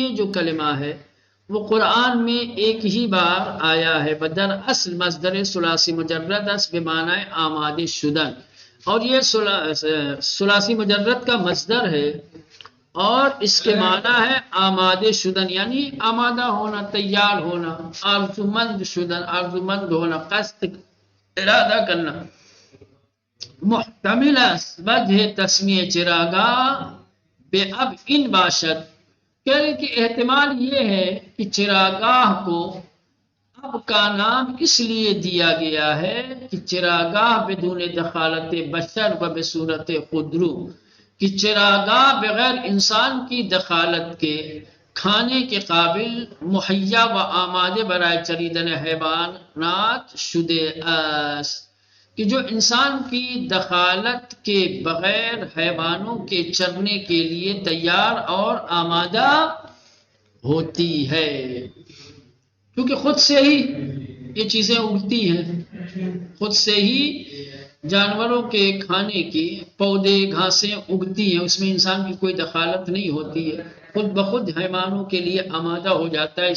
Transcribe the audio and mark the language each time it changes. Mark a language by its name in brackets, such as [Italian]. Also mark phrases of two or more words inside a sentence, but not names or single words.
[Urdu] یہ جو کلمہ ہے وہ قرآن میں ایک ہی بار آیا ہے. [Persian] بدر اصل مصدر ثلاثی مجرد اس بمعنی آمادہ شدن، [Urdu] اور یہ ثلاثی مجرد کا مصدر ہے اور اس کے معنی ہے [Persian] آمادہ شدن، [Urdu] یعنی آمادہ ہونا، تیار ہونا. [Persian] آرزومند شدن، [Urdu] آرزومند ہونا، قصد، ارادہ کرنا. [Persian] محتمل وجہ تسمیہ چراگاہ بے اب ان باشد، [Urdu] کہہ رہے کہ احتمال یہ ہے کہ چراگاہ کو اب کا نام اس لیے دیا گیا ہے کہ [Persian] چراگاہ بدون دخالت بشر و بصورت خودرو، [Urdu] کہ چراگاہ بغیر انسان کی دخالت کے کھانے کے قابل [Persian] مہیا و آمادہ برائے چریدن حیوانات شدے است، [Urdu] کہ جو انسان کی دخالت کے بغیر حیوانوں کے چرنے کے لیے تیار اور آمادہ ہوتی ہے. کیونکہ خود سے ہی یہ چیزیں اگتی ہیں، خود سے ہی جانوروں کے کھانے کی پودے گھاسیں اگتی ہیں، اس میں انسان کی کوئی دخالت نہیں ہوتی ہے، خود بخود حیوانوں کے لیے آمادہ ہو جاتا ہے.